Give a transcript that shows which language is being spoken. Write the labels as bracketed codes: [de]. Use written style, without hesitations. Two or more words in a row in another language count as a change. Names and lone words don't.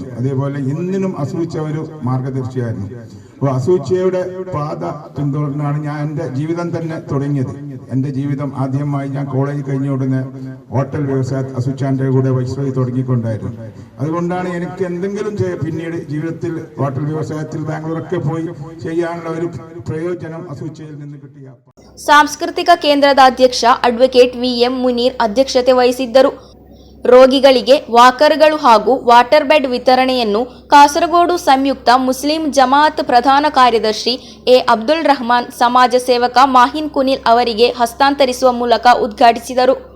[ml] അതേപോലെ ഇന്നിനും അസൂച്ച ഒരു മാർഗദർശിയായിരുന്നു. അപ്പോൾ അസൂച്ചയുടെ പാത പിന്തുടർന്നാണ് ഞാൻ എൻ്റെ ജീവിതം തന്നെ തുടങ്ങിയത്. എൻ്റെ ജീവിതം ആദ്യമായി ഞാൻ കോളേജ് കഴിഞ്ഞ ഉടനെ ഹോട്ടൽ വ്യവസായ അസൂച്ചാൻ്റെ കൂടെ വൈസ്രോയി തുടങ്ങിക്കൊണ്ടായിരുന്നു. അതുകൊണ്ടാണ് എനിക്ക് എന്തെങ്കിലും പിന്നീട് ജീവിതത്തിൽ ഹോട്ടൽ വ്യവസായത്തിൽ ബാംഗ്ലൂരൊക്കെ പോയി ചെയ്യാനുള്ള ഒരു പ്രയോജനം അസൂച്ചയിൽ നിന്ന് കിട്ടിയ. [kn] ಸಾಂಸ್ಕೃತಿಕ ಕೇಂದ್ರದ ಅಧ್ಯಕ್ಷ ಅಡ್ವೊಕೇಟ್ ವಿ.ಎಂ. ಮುನೀರ್ ಅಧ್ಯಕ್ಷತೆ ವಹಿಸಿದ್ದರು. ರೋಗಿಗಳಿಗೆ ವಾಕರ್ಗಳು ಹಾಗೂ ವಾಟರ್ ಬೆಡ್ ವಿತರಣೆಯನ್ನು ಕಾಸರಗೋಡು ಸಂಯುಕ್ತ ಮುಸ್ಲಿಂ ಜಮಾಅತ್ ಪ್ರಧಾನ ಕಾರ್ಯದರ್ಶಿ ಎ. ಅಬ್ದುಲ್ ರಹಮಾನ್, ಸಮಾಜ ಸೇವಕ ಮಾಹಿನ್ ಕುನಿಲ್ ಅವರಿಗೆ ಹಸ್ತಾಂತರಿಸುವ ಮೂಲಕ ಉದ್ಘಾಟಿಸಿದರು.